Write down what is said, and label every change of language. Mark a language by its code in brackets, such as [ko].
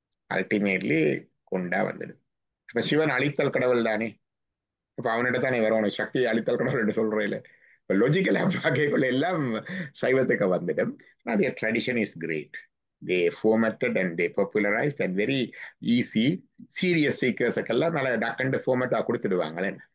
[ta] Ultimately கொண்டா வந்துடுது. அப்ப சிவன் அழித்தல் கடவுள் தானே. அப்ப அவனிட தானே வரணும். சக்தியை அழித்தல் கடவுள் என்று சொல்றேன். லொஜிக்கலா பார்க்கக்குள்ள எல்லாம் சைவத்துக்கு வந்துடும். [en] their tradition is great. They formatted and they popularized and very easy. Serious seekers [ta] எல்லாம் நல்ல டக்குண்டு ஃபார்மேட்டா கொடுத்துடுவாங்களே.